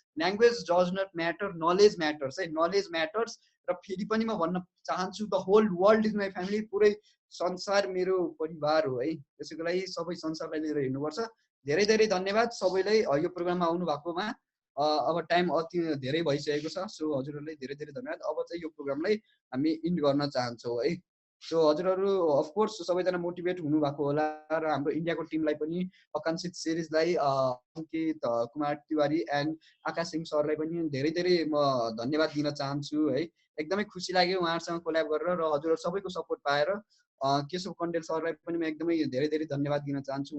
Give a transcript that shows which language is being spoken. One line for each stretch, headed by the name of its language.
English: Language does not matter, knowledge matters है, knowledge matters.
Nepali: र फेरि पनि म भन्न चाहन्छु
English: the whole world is my family,
Nepali: पुरै संसार मेरो परिवार हो है। त्यसैको लागि सबै संसारलाई लिएर हिँड्नुपर्छ। धेरै धेरै धन्यवाद सबैलाई यो प्रोग्राममा आउनु भएकोमा। अब टाइम अति धेरै भइसकेको छ। सो हजुरहरूलाई धेरै धेरै धन्यवाद। अब चाहिँ यो प्रोग्रामलाई हामी इन्ड गर्न चाहन्छौँ है। सो हजुरहरू अफकोर्स सबैजना मोटिभेट हुनुभएको होला र हाम्रो इन्डियाको टिमलाई पनि आकाङ्क्षित सिरिजलाई अङ्कित कुमार तिवारी एन्ड आकाश सिंह सरलाई पनि धेरै धेरै म धन्यवाद दिन चाहन्छु है। एकदमै खुसी लाग्यो उहाँहरूसँग कोल्याब गरेर। र हजुरहरू सबैको सपोर्ट पाएर केशव कण्डेल सरलाई पनि म एकदमै धेरै धेरै धन्यवाद दिन चाहन्छु।